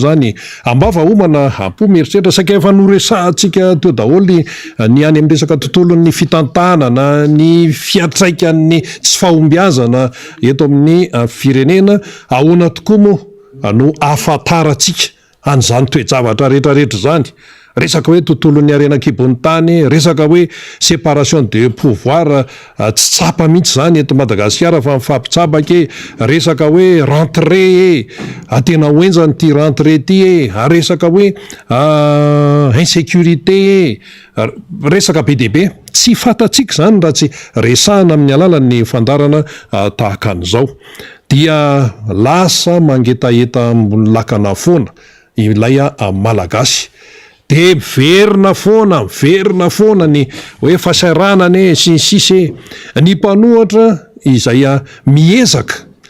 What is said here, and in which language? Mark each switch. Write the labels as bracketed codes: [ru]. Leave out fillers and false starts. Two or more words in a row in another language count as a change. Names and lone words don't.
[mg] zany ambava homana ampo mieritreritra saika efa noresahantsika teo daholy ny any amin'ny resaka tontolon'ny fitantanana ny fiatraikan'ny tsy fahombiazana eto amin'ny firenena ahoana tokoa moa no ahafantarantsika an'izany toe-javatra rehetrarehetra zany resaka hoe tontolon'ny arenakibon'ny tany resaka hoe [fr] séparation de pouvoir [mg] tsy tsapa mihitsy zany eto Madagasikara fa mifampitsabaka resaka hoe rentrée tena hoenjany ty rentrée ty resaka hoe insécurité resaka be dia be tsy fantatsika zany raha tsy resahana amin'ny alalan'ny fandarana tahaka an'izao dia lasa mangetaeta ambony lakana foana ilay malagasy de miverina foana ny hoe fahasaranany sy ny sisy ny mpanohatra izay miezaka